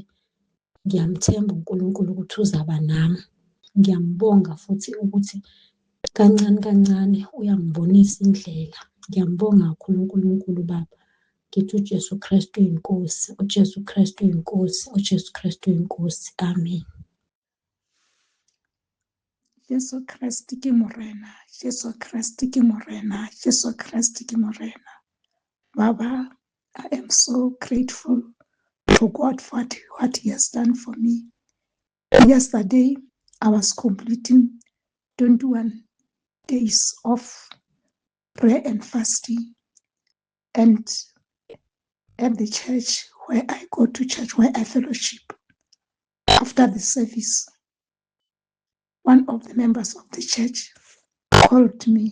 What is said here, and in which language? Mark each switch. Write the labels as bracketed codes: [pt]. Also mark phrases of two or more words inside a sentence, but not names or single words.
[zu] Ngiyamthemba uNkulunkulu ukuthi uzaba nami. Ngiyambonga futhi ukuthi kancane kancane uyangibonisa indlela. Ngiyambonga kakhulu uNkulunkulu Baba. Ngithi uJesu Kristu uyinkosi, uJesu Kristu uyinkosi, uJesu Kristu uyinkosi. Amen. [st] Jesu Kriste ke morena, Jesu Kriste ke morena, Jesu Kriste ke morena. [en] Baba, I am so grateful to God for what He has done for me. Yesterday, I was completing 21 days of prayer and fasting. And at the church where I go to church, where I fellowship, after the service, one of the members of the church called me.